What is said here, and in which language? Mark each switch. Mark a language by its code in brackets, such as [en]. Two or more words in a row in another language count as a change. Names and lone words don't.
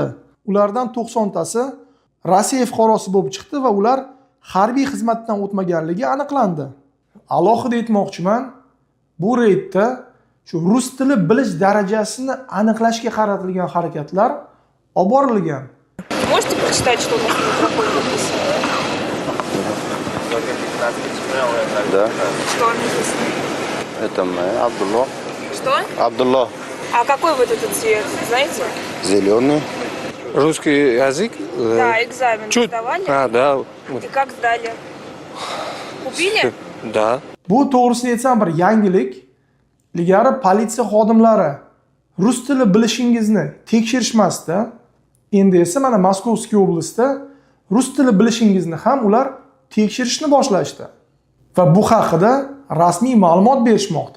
[uz] Ulardan 90 tasi Rossiya fuqarosi bo'lib chiqdi va ular harbiy xizmatdan o'tmaganligi aniqlandi. Alohida aytmoqchiman, bu reydda shu rus tili bilish darajasini aniqlashga qaratilgan harakatlar olib borilgan. [ru] Можете прочитать, что у нас на проходе написано? Да. Что написано? Это мы, Абдулла. Что? Абдулла. А какой вот этот цвет, знаете? Зеленый. Русский язык? Да, экзамен Чуть. сдавали. Да. И как сдали? Купили? Да. [uz] Bu to'g'risini aytsam bir yangilik. Ilgari politsiya xodimlari rus tili bilishingizni tekshirishmasdi. Endi esa mana Moskovskiy oblastida rus tili bilishingizni ham ular tekshirishni boshlashdi. Va bu haqida rasmiy ma'lumot berishmoqda.